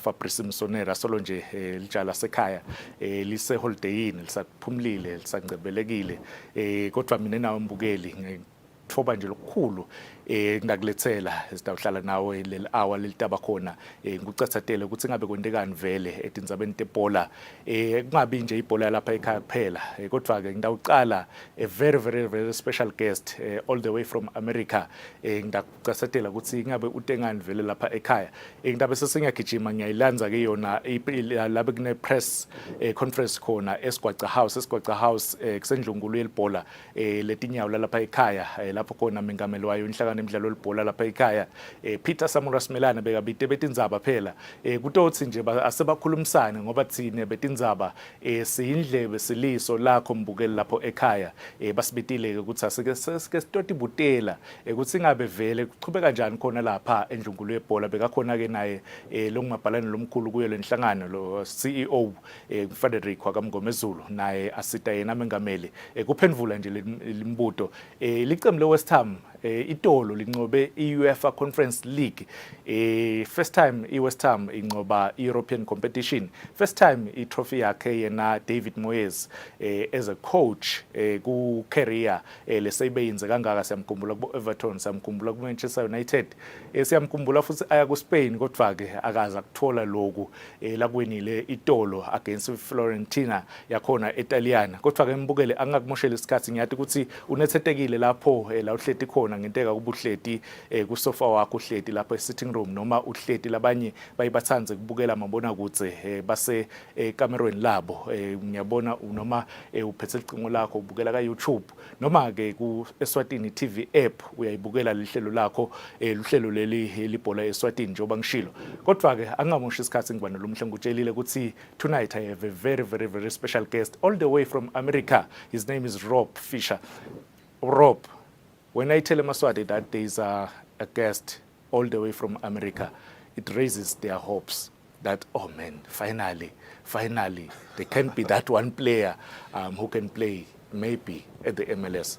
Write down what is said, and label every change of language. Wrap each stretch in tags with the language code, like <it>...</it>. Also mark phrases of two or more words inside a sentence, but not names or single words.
<ss>Fabrice Msonera solo nje lijala sekhaya lise holidayini lisaphumlile lisangcebe belekile kodwa mina nawe mbukeli ngithoba nje lokukhulu ngakulethela sitawuhlala nawe leli hour lelitaba khona ngikucathatele ukuthi ngabe kwentekani vele etindzabeni tebhola kungabi nje ibhola lapha ekhaya kuphela kodwa ke ngidawuqala</ss> <en>a very special guest all the way from America</en> <ss>ngidakucathatela ukuthi ngabe utengani vele lapha ekhaya ngidabe sesingagijima ngiyayilanza ke yona lapha kune</ss> <en>press conference</en> <ss>khona Esgwaca House kusendlungulu yelibhola letinyawo lapha ekhaya lapho khona mengameli wayo inhlangano emidlalo lebhola lapha ekhaya Peter Samura Simelane bekabite betindzaba phela kutothi nje asebakhulumisana ngoba thine betindzaba siyindlebe siliso lakho mbukeli lapho ekhaya basibitile ke ukuthi asike sitoti butela ukuthi ngabe vele kuchubeka kanjani khona lapha endlungulu yebhola bekakhona ke naye lokungabhalani lomkhulu kuyo lenhlangano lo CEO Frederick wakamngomezulu naye asita yena mengameli kuphendvula nje limbuto licembu le-West Ham itolo lincobe i-UEFA Conference League</ss> <en>first time</en> <ss>i-West Ham incoba European competition</ss> <en>first time</en> <ss>i-trophy yakhe yena David Moyes</ss> <en>as a coach</en> <ss>ku career leseyibeyinze kangaka siyamkhumbula ku Everton siyamkhumbula ku Manchester United siyamkhumbula futhi aya ku Spain kodwa ke akaza kuthola lokhu lakwenile itolo against Fiorentina yakhona eTaliana kodwa ke mbukele angakumoshela isikhathi ngiyathi ukuthi unethetekile lapho la uhleti khona ngenteka kubuhleti kusofa wakho uhleti lapha e-</ss> <en>sitting room</en> <ss>noma uhleti labanye bayibathanze kubukela mabona kutse base ekamerweni labo ngiyabona noma uphethe icingo lakho ubukela ka YouTube noma ke ku Eswatini TV app uyayibukela lihlelo lakho luhlelo leli libhola eSwatini njengoba ngishilo kodwa ke angamoshi isikhathi ngibana lo mhle ngutshelile ukuthi</ss> <en>tonight I have a very special guest all the way from America. His name is Rob Fisher. Rob, when I tell Maswati that there is a guest all the way from America, it raises their hopes that, oh man, finally, there can be that one player who can play maybe at the MLS.</en>